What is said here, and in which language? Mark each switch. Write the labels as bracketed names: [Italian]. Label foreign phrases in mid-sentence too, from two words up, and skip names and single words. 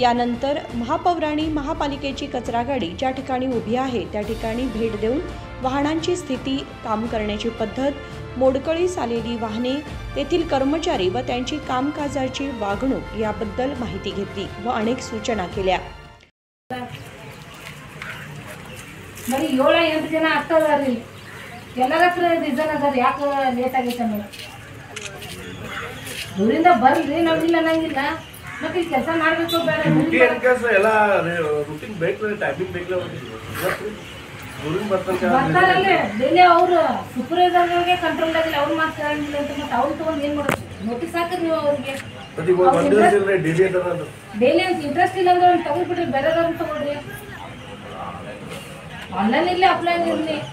[Marathi] यानंतर महापौरांनी महापालिकेची कचरा गाडी ज्या ठिकाणी उभी आहे त्या ठिकाणी भेट देऊन वाहनांची स्थिती, काम करण्याची पद्धत, मोडकळीस आलेली वाहने, तेथील कर्मचारी व त्यांची कामकाजाची वागणूक याबद्दल माहिती घेतली व अनेक सूचना केल्या। [Kannada] बरी 7-8 ಜನ ಆಗ್ತಾವ್ರಿ ಎಲ್ಲರ ಹತ್ರ ರೀಸನ್ ಅದ ಯಾಕೆ ಲೇಟ್ ಆಗೈತೆ ಅನ್ನೋದು ಊರಿಂದ ಬರ್ರಿ ನಾವಿಲ್ಲ ಅನ್ನಂಗಿಲ್ಲ ಮತ್ತೆ ಕೆಲಸ ಮಾಡಬೇಕು ಬೇಡ ಎಲ್ಲ ರೂಟಿನ್ ಬೇಕು ಟೈಮಿಂಗ್ ಬೇಕು ಬರ್ತಾರಲ್ಲ ಡೈಲಿ ಅವರು ಸೂಪರ್ವೈಸರ್ಗೆ ಕಂಟ್ರೋಲ್ ಆಗಿಲ್ಲ ಅವ್ರು ಮಾತಾಡಂಗಿಲ್ಲ ಅಂತ ಮತ್ತೆ ಅವ್ರು ತಗೊಂಡು ಏನು ಮಾಡೋದು ನೋಟಿಸ್ ಹಾಕಿರಿ ನೀವು ಅವ್ರಿಗೆ ಡೈಲಿ ಅಂತ ಇಂಟ್ರೆಸ್ಟ್ ಇಲ್ಲ ಅಂದ್ರೆ ತಗೊಂಡ್ಬಿಟ್ರಿ ಬೇರೆದವ್ರನ್ನ ತಗೊಳ್ರಿ ಆನ್ಲೈನ್ ಇರಲಿ ಅಪ್ಲೈನ್ ಇರಲಿ